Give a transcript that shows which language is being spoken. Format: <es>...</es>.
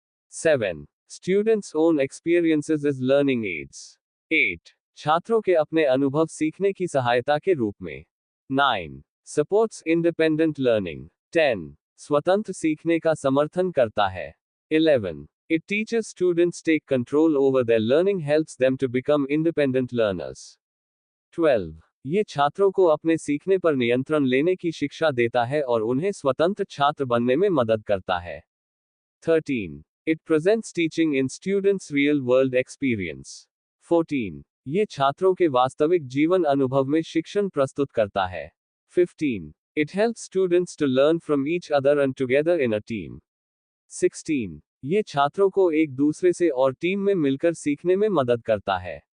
<en>7. Students' own experiences as learning aids. 8.</en> <hi>छात्रों के अपने अनुभव सीखने की सहायता के रूप में।</hi> <en>9. Supports independent learning. 10.</en> <hi>स्वतंत्र सीखने का समर्थन करता है।</hi> <en>11. It teaches students take control over their learning helps them to become independent learners. 12.</en> <hi>ये छात्रों को अपने सीखने पर नियंत्रण लेने की शिक्षा देता है और उन्हें स्वतंत्र छात्र बनने में मदद करता है।</hi> <en>13. It presents teaching in students' real-world experience. 14.</en> <hi>ये छात्रों के वास्तविक जीवन अनुभव में शिक्षण प्रस्तुत करता है।</hi> <en>15. It helps students to learn from each other and together in a team. 16.</en> <hi>ये छात्रों को एक दूसरे से और टीम में मिलकर सीखने में मदद करता है।</hi>